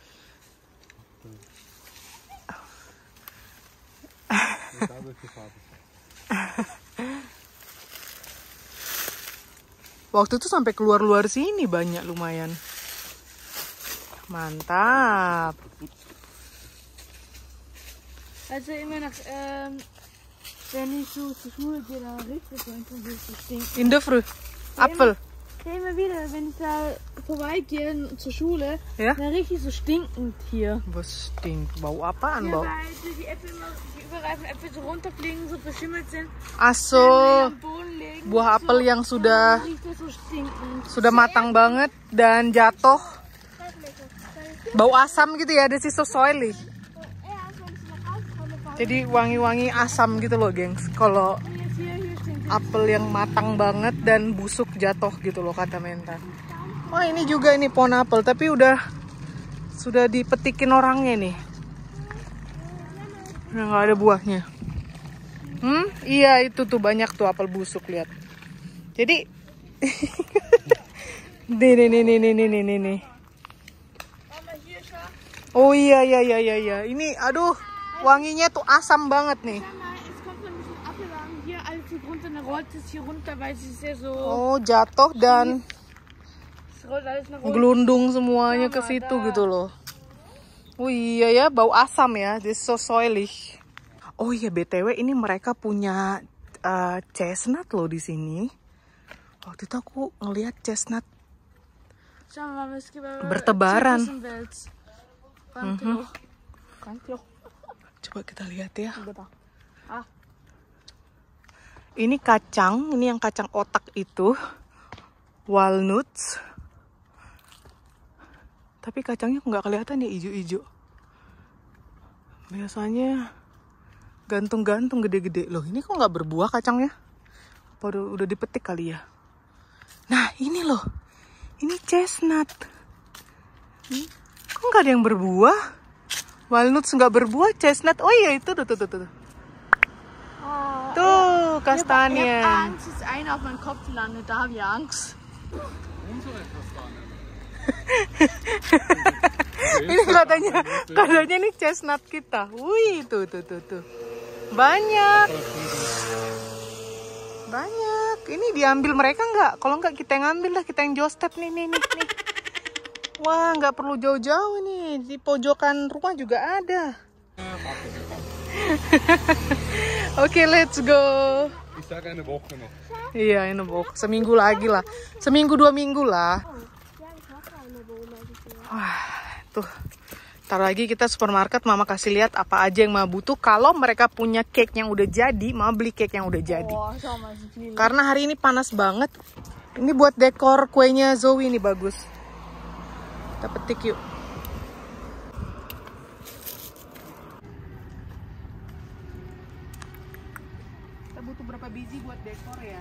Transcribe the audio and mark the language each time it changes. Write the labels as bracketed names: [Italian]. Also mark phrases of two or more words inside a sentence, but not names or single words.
[Indonesian] Waktu itu sampai keluar-luar sini banyak lumayan. Mantap. [German] Also immer nach, wenn ich so zur Schule gehe, dann riecht es so ein bisschen stinken. In de fruit. Apfel. Ja, immer wieder, wenn ich da vorbeigehe zur Schule, Ja? dann richtig so stinkend hier. Was stinkt? [Indonesian] Bau apaan, Bau? [German] weil die Äpfel immer, die überreifen Äpfel so runterfliegen, so verschimmelt sind. Ah, so, Am Boden liegen. [Indonesian] buah apel yang sudah [German] Dann riecht das so stinkend. [Indonesian] matang banget dan jatuh. Bau asam gitu ya, [English] this is so soily. [Indonesian] Jadi wangi-wangi asam gitu loh, gengs. Kalau [German] Hier stinkt [Indonesian] apel yang matang banget dan busuk jatuh gitu loh, kata Menta. Oh, ini juga ini pohon apel, tapi sudah dipetikin orangnya nih. Nah, nggak ada buahnya. Iya, itu tuh banyak tuh apel busuk, lihat. Jadi nih. Oh iya. Ini aduh, wanginya tuh asam banget nih. [German] Es kommt dann ein bisschen Apfelwagen hier, alles hier runter, dann rollt es hier runter, weil es ist ja so. [Indonesian] Oh, jatuh dan [German] Es rollt alles nach unten. [Indonesian] gelundung semuanya ke situ gitu loh. Oh iya ya, bau asam ya. [English] This is so soily. [Indonesian] Oh iya, BTW ini mereka punya chestnut loh di sini. Waktu itu aku ngelihat chestnut [German] Schau mal, es gibt [Indonesian] bertebaran. Kantloch. Coba kita lihat ya. Ah. Ini kacang, ini yang kacang otak itu. Walnuts. Tapi kacangnya nggak kelihatan ya, hijau-hijau. Biasanya gantung-gantung gede-gede. Loh, ini kok nggak berbuah kacangnya? Apa udah dipetik kali ya? Nah, ini loh. Ini chestnut. Kok nggak ada yang berbuah? Walnuts nggak berbuah, chestnut. Oh iya, itu tuh. Tuh, [German] Ich kastanien. hab Angst, dass einer auf meinem Kopf landet, da habe ich Angst. [Indonesian] Ini katanya nih chestnut kita. Wih, tuh. Banyak. Ini diambil mereka nggak? Kalau nggak kita yang ambil lah, kita yang jostep nih. Wah, nggak perlu jauh-jauh nih. Di pojokan rumah juga ada. Oke, [English] let's go. [German] Ich sage eine Woche noch. [Indonesian] Iya, ini seminggu lagi lah. Seminggu 2 minggu lah. Wah, tuh. Ntar lagi kita supermarket, Mama kasih lihat apa aja yang Mama butuh. Kalau mereka punya cake yang udah jadi, Mama beli cake yang udah jadi. [German] Oh, schau mal, es ist lila. [Indonesian] Karena hari ini panas banget. Ini buat dekor kuenya Zoe ini bagus. Kita petik yuk. Kita butuh berapa biji buat dekor ya?